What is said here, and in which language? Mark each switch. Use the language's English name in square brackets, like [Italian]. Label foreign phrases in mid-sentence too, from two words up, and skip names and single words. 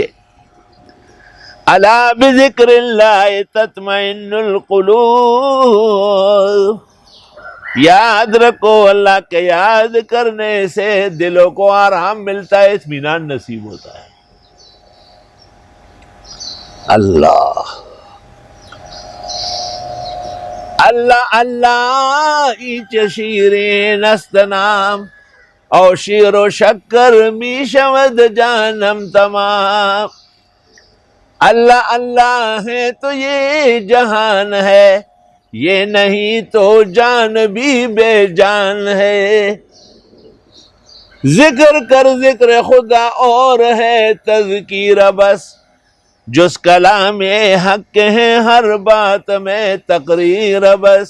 [Arabic] الا بذکر اللہ تطمئن القلوب، [Urdu] یاد رکھو اللہ کے یاد کرنے سے دلوں کو آرام ملتا ہے، اطمینان نصیب ہوتا ہے۔ [Persian] اللہ اللہ اللہ، ایچ شیرین است نام، او شیر و شکر می شود جانم تمام۔ [Urdu] اللہ اللہ ہے تو یہ جہان ہے، یہ نہیں تو جان بھی بے جان ہے۔ ذکر کر ذکر خدا اور ہے تذکیر بس، جس کلام حق ہے ہر بات میں تقریر بس۔